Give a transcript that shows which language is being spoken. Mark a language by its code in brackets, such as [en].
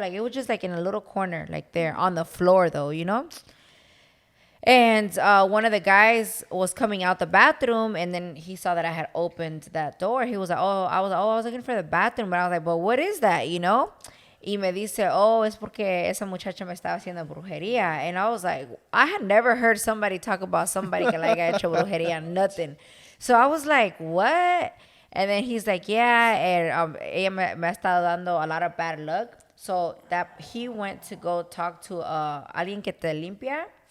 [en] Like it was just like in a little corner, like there on the floor though, you know? And one of the guys was coming out the bathroom, and then he saw that I had opened that door. He was like, I was looking for the bathroom. But I was like, but what is that, you know? [es] Y me dice, es porque esa muchacha me estaba haciendo brujería. [en] And I was like, I had never heard somebody talk about somebody que like [es] hecho brujería, [en] nothing. So I was like, what? And then he's like, yeah, and [es] ella me ha estado dando [en] a lot of bad luck. So that he went to go talk to [es] alguien que te limpia.